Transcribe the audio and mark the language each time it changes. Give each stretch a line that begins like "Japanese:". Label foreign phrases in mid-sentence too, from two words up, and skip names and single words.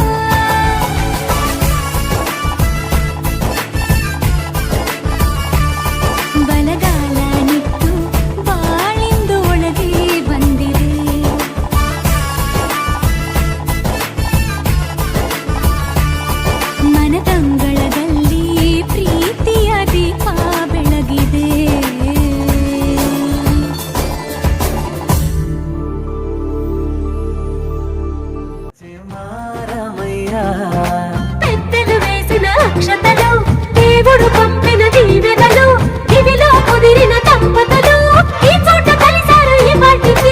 Kannada: ಬಲಗಾಲ ನಿಟ್ಟು ಬಾಳಿಂದು ಒಳಗೆ ಬಂದಿದೆ. ಮನದಂಗಳದಲ್ಲಿ ಪ್ರೀತಿಯ ದೀಪ ಬೆಳಗಿದೆ.
Telugu: పెద్దలు వేసిన అక్షతలు, దేవుడు పంపిన దీవెనలు, దివిలో కుదిరిన దంపతులు ఈ చోట కలిశారు ఈ పాటికి.